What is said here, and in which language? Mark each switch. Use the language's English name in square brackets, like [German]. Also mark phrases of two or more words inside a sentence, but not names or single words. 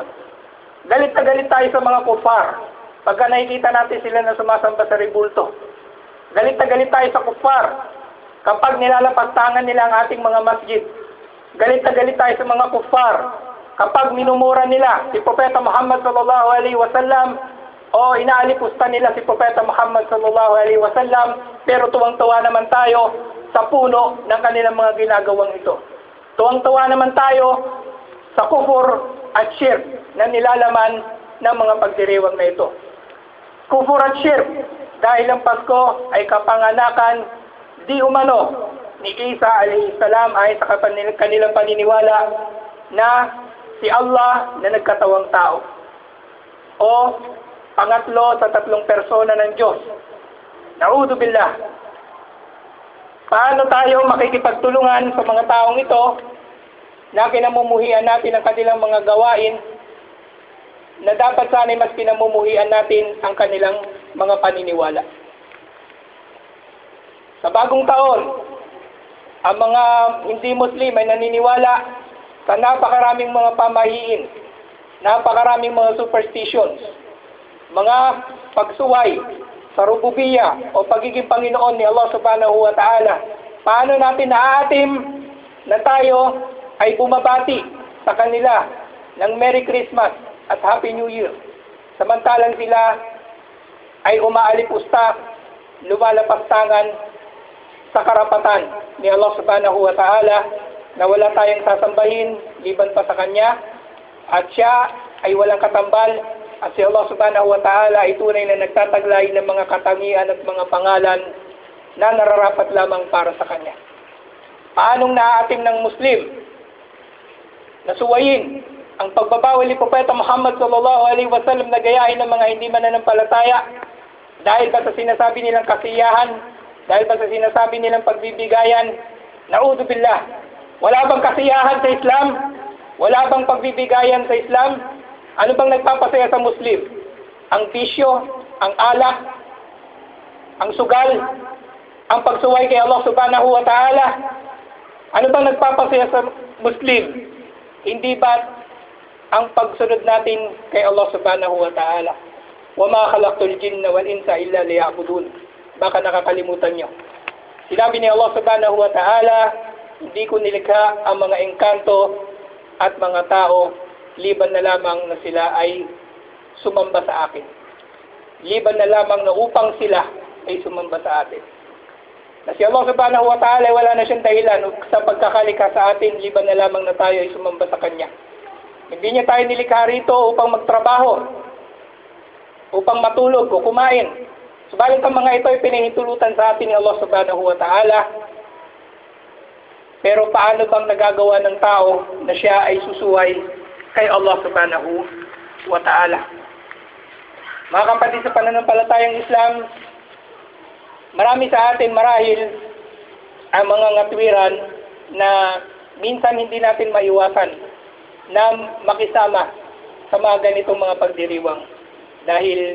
[Filipino] Galit na galit tayo sa mga kufar pagka nakikita natin sila na sumasamba sa rebulto. Galit na galit tayo sa kufar kapag nilalapastangan nila ang ating mga masjid. Galit na galit tayo sa mga kufar kapag minumura nila si Propeta Muhammad [Arabic] صلى الله عليه وسلم [Filipino] o inaalipusta nila si Propeta Muhammad [Arabic] صلى الله عليه وسلم, [Filipino] pero tuwang-tuwa naman tayo sa puno ng kanilang mga ginagawang ito. Tuwang-tuwa naman tayo sa kufur at shirk na nilalaman ng mga pagdiriwang na ito. Kufur at shirk dahil ang Pasko ay kapanganakan di umano ni Isa [Arabic] عليه السلام [Filipino] ay sa kanilang paniniwala na si Allah na nagkatawang tao o pangatlo sa 3 persona ng Diyos. [Arabic] نعوذ بالله. [Filipino] Paano tayo makikipagtulungan sa mga taong ito na kinamumuhian natin ang kanilang mga gawain na dapat sana'y mas pinamumuhian natin ang kanilang mga paniniwala? Sa Bagong Taon, ang mga hindi Muslim ay naniniwala sa napakaraming mga pamahiin, napakaraming mga superstitions, mga pagsuway sa rububiya o pagiging Panginoon ni Allah [Arabic] سبحانه وتعالى. [Filipino] Paano natin naaatim na tayo ay bumabati sa kanila ng [English] Merry Christmas [Filipino] at [English] Happy New [Filipino] Year, samantalang sila ay umaalipusta, lumalapastangan sa karapatan ni Allah [Arabic] سبحانه وتعالى [Filipino] na wala tayong sasambahin liban pa sa Kanya, at siya ay walang katambal, at si Allah [Arabic] سبحانه وتعالى [Filipino] ay tunay na nagtataglay ng mga katangian at mga pangalan na nararapat lamang para sa Kanya. Paanong naaatim ng Muslim na suwayin ang pagbabawal ni Propeta Muhammad [Arabic] صلى الله عليه وسلم [Filipino] na gayahin ng mga hindi mananampalataya dahil ba sa sinasabi nilang kasiyahan, dahil ba sa sinasabi nilang pagbibigayan? [Arabic] نعوذ بالله. [Filipino] Wala bang kasiyahan sa Islam? Wala bang pagbibigayan sa Islam? Ano bang nagpapasaya sa Muslim? Ang bisyo, ang alak, ang sugal, ang pagsuway kay Allah [Arabic] سبحانه وتعالى. [Filipino] Ano bang nagpapasaya sa Muslim? Hindi ba ang pagsunod natin kay Allah [Arabic] سبحانه وتعالى? وَمَا خَلَقْتُ الْجِنَّ وَالْإِنسَ إِلَّا لِيَعْبُدُونَ. [Filipino] Baka nakakalimutan nyo. Sinabi ni Allah [Arabic] سبحانه وتعالى, [Filipino] hindi ko nilikha ang mga engkanto at mga tao liban na lamang na sila ay sumamba sa akin. Liban na lamang na upang sila ay sumamba sa atin. Na si Allah [Arabic] سبحانه وتعالى [Filipino] wala na siyang dahilan sa pagkakalikha sa atin liban na lamang na tayo ay sumamba sa Kanya. Hindi niya tayo nilikha rito upang magtrabaho, upang matulog o kumain. Subalit ang mga ito ay pinahintulutan sa atin ni Allah [Arabic] سبحانه وتعالى. [Filipino] Pero paano bang nagagawa ng tao na siya ay susuway kay Allah [Arabic] سبحانه وتعالى? [Filipino] Mga kapatid sa pananampalatayang Islam, marami sa atin marahil ang mga ngatwiran na minsan hindi natin maiwasan na makisama sa mga ganitong mga pagdiriwang.